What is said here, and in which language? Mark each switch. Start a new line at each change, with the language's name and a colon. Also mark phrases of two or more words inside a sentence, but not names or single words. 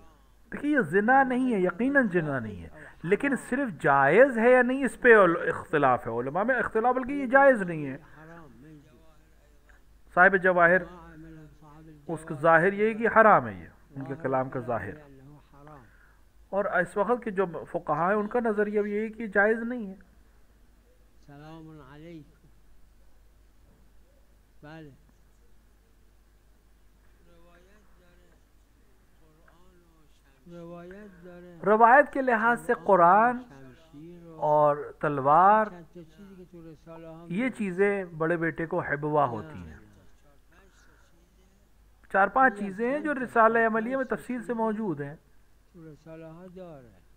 Hindi: देखिए ये जिना नहीं है, यकीनन जिना नहीं है, लेकिन सिर्फ जायज़ है या नहीं इस पे इख्तिलाफ है, उलमा में इख्तिलाफ, बल्कि ये जायज़ नहीं है।
Arabic: حرام ما يجوز.
Hindi: साहिब जवाहिर
Arabic: ما عمله صاحب
Hindi: उसका
Arabic: الجواب
Hindi: ज़ाहिर यही कि हराम है, ये उनके
Arabic: ظاهر
Hindi: कलाम का
Arabic: الجواب
Hindi: ज़ाहिर।
Arabic: لأنه حرام.
Hindi: और इस वक्त के जो फुक़हा है उनका नज़रिया भी यही कि जायज़ नहीं है।
Arabic: سلام عليكم.
Persian: بله روایت داره
Hindi: रवायत के लिहाज से कुरान
Persian: شمشیر و
Hindi: और तलवार,
Persian: چند تا چیزی که تو رساله ها
Hindi: ये चीज़ें बड़े बेटे को हिबवा होती हैं। 4-5 चीज़ें हैं जो रिसाले अमलिया में तफसील से मौजूद हैं।
Persian: تو رساله ها داره.